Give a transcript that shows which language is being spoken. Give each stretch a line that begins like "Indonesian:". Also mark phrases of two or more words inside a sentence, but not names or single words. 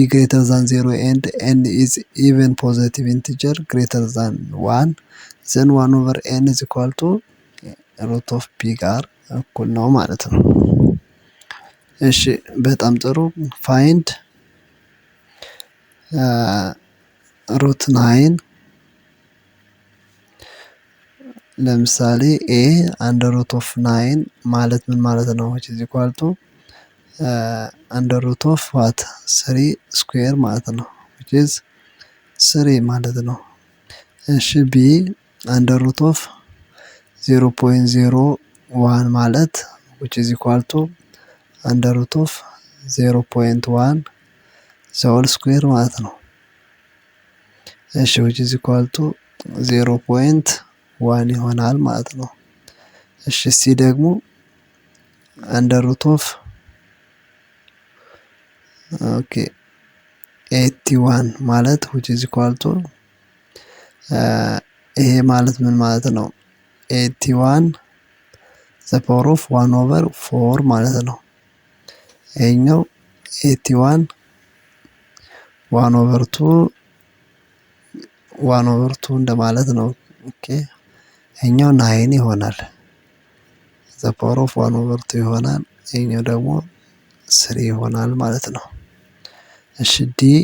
English: greater than zero and n is even positive integer greater than one then one over n is equal to root of p
Amharic: ጋር እኩል ነው ማለት ነው። እሺ በጣም ጥሩ።
English: find root 9 ለምሳሌ a under root of 9
Amharic: ማለት ምን ማለት ነው?
English: which is equal to under root of what 3 square
Amharic: ማለት ነው።
English: which is 3
Amharic: ማለት ነው።
English: እሺ b under root of 0.01 ማለት which is equal to under root of 0.1 the whole square
Amharic: ማለት ነው።
English: እሺ which is equal to 0.1
Amharic: ይሆናል ማለት ነው።
English: እሺ
Amharic: ሲ ደግሞ
English: under root of 81 ማለት which is equal to
Amharic: ይሄ ማለት ምን ማለት ነው?
English: 81 the power of 1 over 4
Amharic: ማለት ነው። ይሄኛው
English: 81
Amharic: 1/2 እንደማለት ነው። ኦኬ ይሄኛው 9 ይሆናል።
English: the power of 1/2
Amharic: ይሆናል። ይሄኛው ደግሞ 3 ይሆናል ማለት ነው። እሺ ዲ